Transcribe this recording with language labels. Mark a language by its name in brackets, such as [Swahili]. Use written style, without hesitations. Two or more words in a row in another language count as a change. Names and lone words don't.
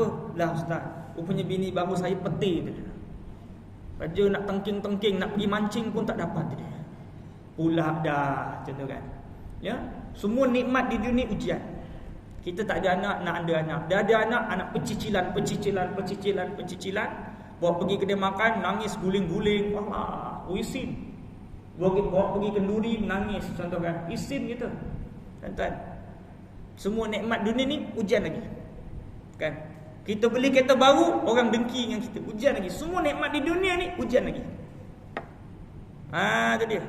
[Malay] Lah ustaz, rupanya bini baru saya peti tu. Baju nak tengking-tengking, nak pergi mancing pun tak dapat dia. Pula dah, contoh kan. Ya, semua nikmat di dunia ujian. Kita tak ada anak, nak ada anak. Dah ada anak pecicilan. Bawa pergi kedai makan, nangis guling-guling. Wah, isin. Bawa pergi kenduri, menangis, contoh kan. Isin gitu. Tuan-tuan, semua nikmat dunia ni ujian lagi. Kan? Kita beli kereta baru, orang dengki dengan kita, ujian lagi. Semua nikmat di dunia ni ujian lagi. Itu dia.